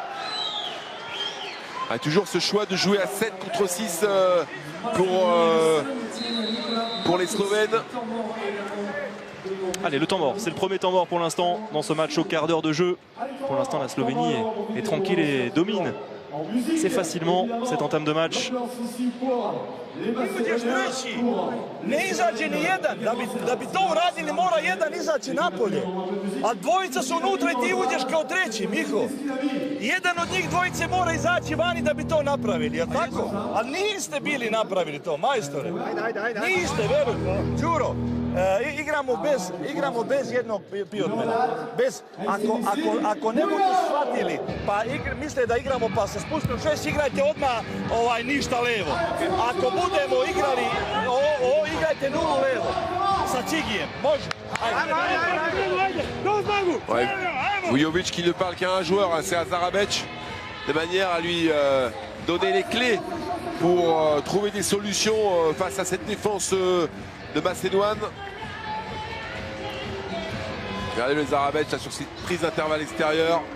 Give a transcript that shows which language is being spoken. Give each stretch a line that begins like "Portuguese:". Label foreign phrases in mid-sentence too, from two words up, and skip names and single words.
French: Ah, toujours ce choix de jouer à 7 contre 6 pour les Slovènes. Allez, le temps mort. C'est le premier temps mort pour l'instant dans ce match au quart d'heure de jeu. Pour l'instant, la Slovénie est tranquille et domine. C'est facilement cette entame de match.
Serbian: Ne izađe ni jedan, da bi to uradili mora jedan izaći napolje, a dvojica su unutra i ti uđeš kao treći, Miho. Jedan od njih dvojice mora izaći vani da bi to napravili, jel tako? A niste bili napravili to, majstore. Niste, veruj, Đuro. Igramo bez jednog piotmena. Ako ne budu shvatili, pa misle da igramo pa se spustimo 6, igrajte odmah ništa levo. Ako budemo igrali, igrajte nulu levo. Sa Cigijem, može.
French: Ouais. Vujovic qui ne parle qu'à un joueur, hein, c'est Azarabec, de manière à lui donner les clés pour trouver des solutions face à cette défense de Macédoine. Regardez le Zarabec là, sur cette prise d'intervalle extérieure.